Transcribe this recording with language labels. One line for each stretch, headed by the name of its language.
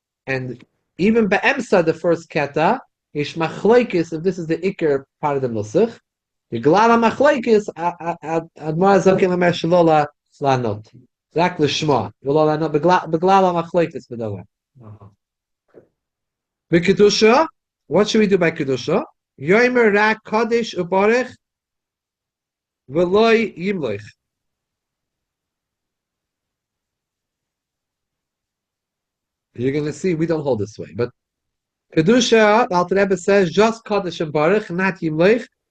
English: And even
Hebrew: באמצע
English: the first
Hebrew: קטע, יש מחלוקס,
English: if this is the
Hebrew: איקר
English: part of the
Hebrew: נוסח, בגלל המחלוקס, האדמו"ר הזקן אומר שלא לענות, רק לשמוע, ולא לענות, בגלל המחלוקס בדבר.
English: בקדושה, what should we do by קדושה?
Hebrew: יאמר רק קודש וברך, ולא ימלוך.
English: You're going to see, we don't hold this way, but Kedusha, the Alter Rebbe says, just Kodesh and Baruch, not Yimlech.